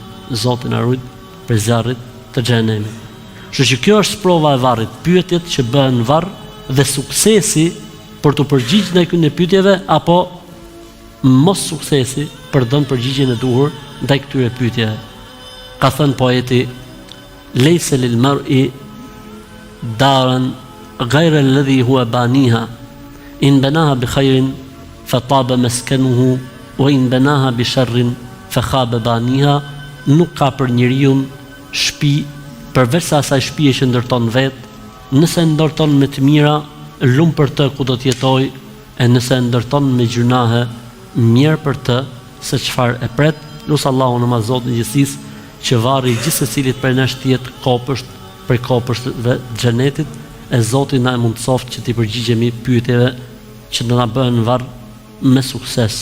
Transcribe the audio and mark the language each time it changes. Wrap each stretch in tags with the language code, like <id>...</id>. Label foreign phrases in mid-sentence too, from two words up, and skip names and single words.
<sq>Zoti na ruaj për zjarrit të xhenemit. Kështu që kjo është sprova e varrit, pyetjet që bëhen në varr dhe suksesi për të përgjigjur ndaj këtyre pyetjeve apo mos suksesi për të dhënë përgjigjen e duhur ndaj këtyre pyetjeve. Ka thënë poeti:</sq> <ar>"ليس للمرء دار غير التي هو بانيها إن بناها بخير طاب مسكنه وإن بناها بشر خاب بانيها."</ar> <sq>Nuk ka për njeriu shtëpi përveç sa asaj shtëpie që ndërton vet, nëse ndërton me të mira, lum për të ku do të jetojë, e nëse ndërton me gjunahe, mirë për të se çfarë e pret. Lut Allahun në Zotin e gjithësisë që varri i gjithë secilit prej nesh të jetë kopësht për kopështve të xhenetit, e Zoti na mundsoft që t'i përgjigjemi pyetjeve që do na bëhen varr me sukses.</sq>